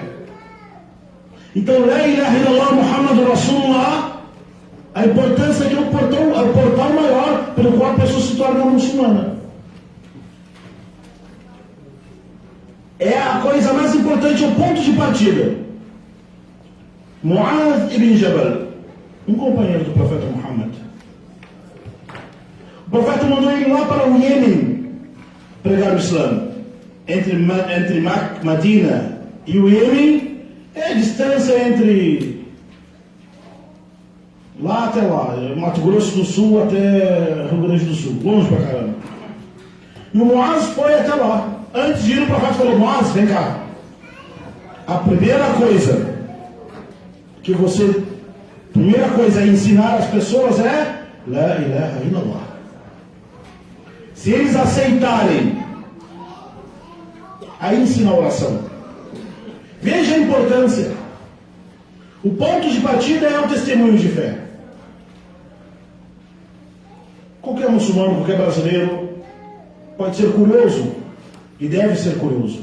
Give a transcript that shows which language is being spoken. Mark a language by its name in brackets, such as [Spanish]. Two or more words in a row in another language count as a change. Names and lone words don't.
[Portuguese] Então, [Arabic] لا إله إلا الله محمد رسول الله, [Portuguese] a importância é que é o portal maior pelo qual a pessoa se torna muçulmana. É a coisa mais importante, é o ponto de partida. Mu'adh ibn Jabal, um companheiro do profeta Muhammad. O profeta mandou ele lá para o Iêmen pregar o Islã. Entre Madina e o Iêmen é a distância entre lá até lá, Mato Grosso do Sul até Rio Grande do Sul, longe pra caramba. E o Muaz foi até lá. Antes de ir, o profeta falou: Muaz, vem cá. A primeira coisa a ensinar as pessoas é [Arabic] لا إله إلا الله. [Portuguese] Se eles aceitarem, aí ensina a oração. Veja a importância. O ponto de partida é o testemunho de fé. Qualquer muçulmano, qualquer brasileiro pode ser curioso e deve ser curioso.